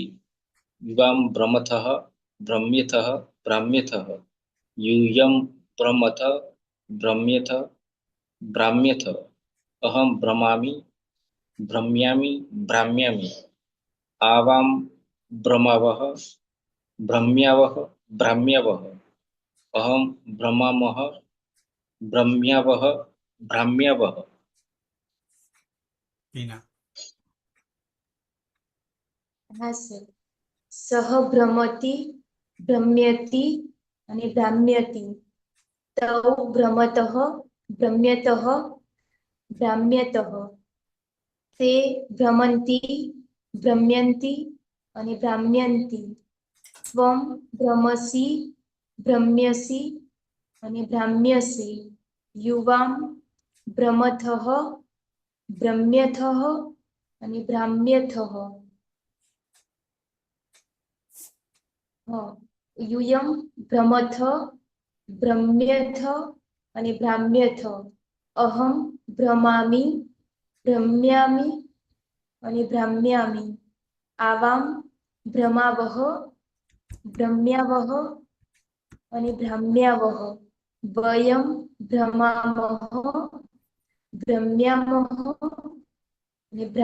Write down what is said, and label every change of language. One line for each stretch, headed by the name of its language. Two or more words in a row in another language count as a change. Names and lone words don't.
Sanskrit: युवां भ्रमथः भ्रम्यथः भ्राम्यथः यूयं भ्रमथ भ्रम्यथ भ्राम्यथ अहं भ्रमामि भ्रम्यामि भ्राम्यामि आवां भ्रमावः भ्रम्यावः भ्राम्यावः अहं भ्रमामः भ्रम्यावः भ्राम्यावः पीना
Gujarati: હા સર
Sanskrit: સહ ભ્રમતિ ભ્રમ્યતિ અને ભ્રામ્યતિ તૌ ભ્રમતઃ ભ્રમ્યતઃ ભ્રામ્યતઃ તે ભ્રમન્તિ ભ્રમ્યન્તિ અને ભ્રામ્યન્તિ ત્વં ભ્રમસि ભ્રમ્યસि અને ભ્રામ્યસि યુવાં ભ્રમથઃ ભ્રમ્યથઃ અને ભ્રામ્યથઃ यूयं भ्रमथ भ्रम्यथ અને ભ્રામ્યથ અહં ભ્રમામિ ભ્રમ્યામિ અને ભ્રામ્યામિ આવાં ભ્રમાવહ ભ્રમ્યાવહ અને ભ્રામ્યાવહ વયં ભ્રમામહ ભ્રમ્યામહ અને